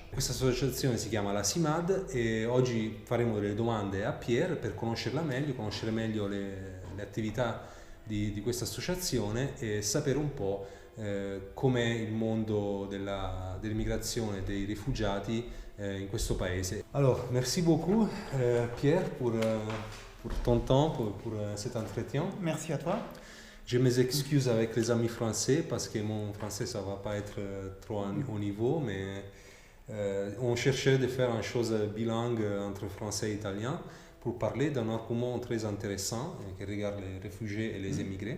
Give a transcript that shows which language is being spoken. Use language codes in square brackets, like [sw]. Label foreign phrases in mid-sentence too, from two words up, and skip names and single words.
[it] Questa associazione si chiama la CIMAD e oggi faremo delle domande a Pierre per conoscerla meglio, conoscere meglio le attività di questa associazione e sapere un po' com'è il mondo dell'immigrazione e dei rifugiati in questo paese. [fr] Alors, merci beaucoup Pierre pour ton temps, pour cet entretien. Merci à toi. Je m'excuse avec les amis français parce que mon français ça va pas être trop au niveau, mais on cherchait de faire une chose bilingue entre français et italien pour parler d'un argument très intéressant qui regarde les réfugiés et les émigrés.